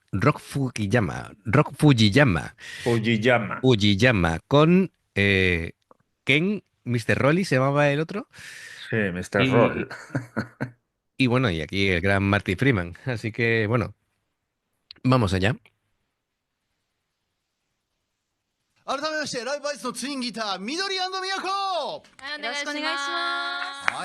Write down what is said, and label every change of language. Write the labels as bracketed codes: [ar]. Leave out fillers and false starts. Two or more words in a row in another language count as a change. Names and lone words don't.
[es] Rock Fujiyama, Fujiyama. Fujiyama con Ken, Mr. Rolly se llamaba el otro. Sí, Mr. Y, Roll. y bueno, y aquí el gran Marty Freeman. Así que bueno, vamos allá. [ja] 改めましてライブアイスのツインギター緑都ははい、およろしくお願いし願いしまます。